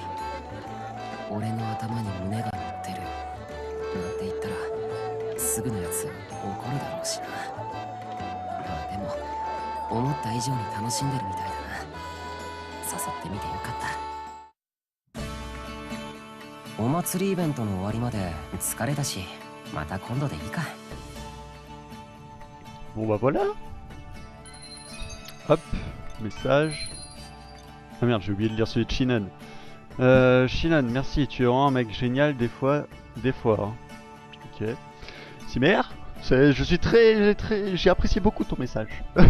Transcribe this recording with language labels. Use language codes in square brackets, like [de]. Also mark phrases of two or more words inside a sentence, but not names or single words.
[ja] 俺の頭に胸が乗ってるなんて言ったらすぐのやつ怒るだろうしな。まあでも思った以上に楽しんでるみたいだな。誘ってみてよかった。お祭りイベントの終わりまで疲れたし、また今度でいいか。 [fr] Bon bah voilà. Hop, message. Ah merde, j'ai oublié de lire celui de Shinan. Shinan, merci, tu es vraiment un mec génial des fois. Hein. Ok. Simer, je suis j'ai apprécié beaucoup ton message.